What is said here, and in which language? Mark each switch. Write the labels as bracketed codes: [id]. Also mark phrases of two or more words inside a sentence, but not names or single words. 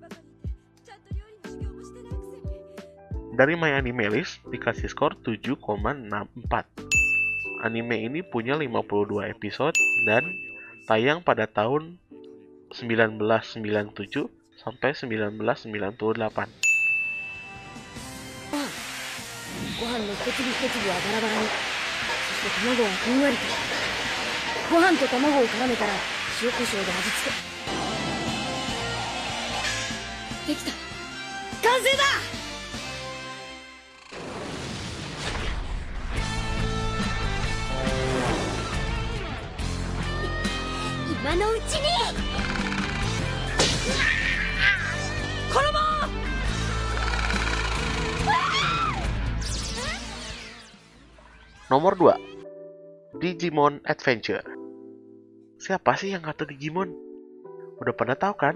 [id] Dari My Anime List dikasih skor 7,64. Anime ini punya 52 episode dan tayang pada tahun 1997 sampai 1998. [ja] ご飯の一粒一粒はバラバラに、そして卵はふんわりと。ご飯と卵を絡めたら塩コショウで味付け。できた。完成だ。今のうちに。 [id] Nomor 2, Digimon Adventure. Siapa sih yang gak tahu Digimon? Udah pada tahu kan?